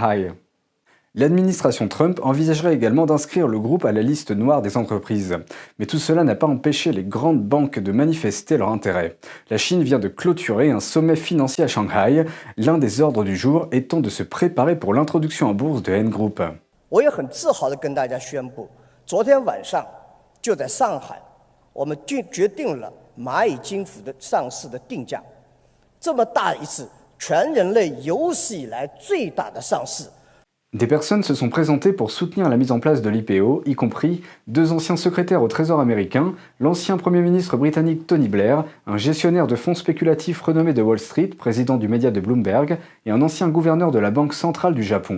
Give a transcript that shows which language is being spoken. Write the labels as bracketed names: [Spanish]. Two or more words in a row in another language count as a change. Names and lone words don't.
[French] » L'administration Trump envisagerait également d'inscrire le groupe à la liste noire des entreprises. Mais tout cela n'a pas empêché les grandes banques de manifester leur intérêt. La Chine vient de clôturer un sommet financier à Shanghai, l'un des ordres du jour étant de se préparer pour l'introduction en bourse de Ant Group. [Chinese] 我也很自豪地跟大家宣布，昨天晚上就在上海，我们决定了蚂蚁金服的上市的定价，这么大一次全人类有史以来最大的上市。 [French] Des personnes se sont présentées pour soutenir la mise en place de l'IPO, y compris 2 anciens secrétaires au Trésor américain, l'ancien Premier ministre britannique Tony Blair, un gestionnaire de fonds spéculatifs renommé de Wall Street, président du média de Bloomberg, et un ancien gouverneur de la Banque centrale du Japon.